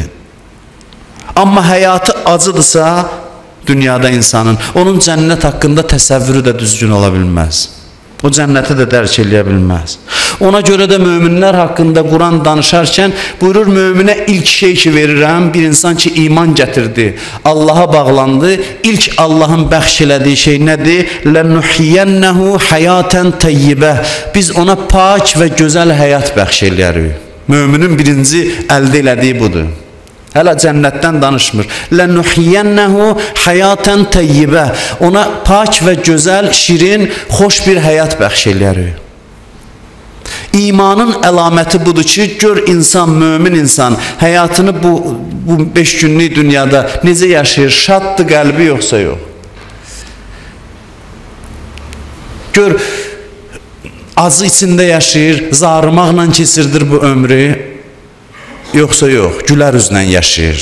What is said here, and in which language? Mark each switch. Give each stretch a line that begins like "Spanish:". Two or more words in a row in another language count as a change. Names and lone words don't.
Azerbaijani: Amma həyatı acıdırsa, dünyada insanın, onun cənnət haqqında təsəvvürü də düzgün ola bilməz. O cənnəti də dərk eləyə bilməz. Ona görə də möminlər haqqında Quran danışarkən buyurur, möminə ilk şey ki verirəm, bir insan ki iman gətirdi, Allaha bağlandı, ilk Allahın bəxş elədiyi şey nədir?
Arabic: لَنُحْيَنَّهُ حَيَاتًا تَيِّبَةً
Azerbaijani: Biz ona pak və gözəl həyat bəxş eləyərik. Möminin birinci əldə elədiyi budur. Hələ cənnətdən danışmır.
Arabic: لَنُحْيَنَّهُ حَيَاتًا تَيِّبَةً
Azerbaijani: Ona pak və gözəl, şirin, xoş bir həyat bəxş eləyərik. İmanın əlaməti budur ki, gör insan, mömin insan həyatını bu 5 günlük dünyada necə yaşayır? Şaddır qəlbi yoxsa yox? Gör, acı içində yaşayır, zarımaqla keçirdir bu ömrü, yoxsa yox, gülər üzlə yaşayır.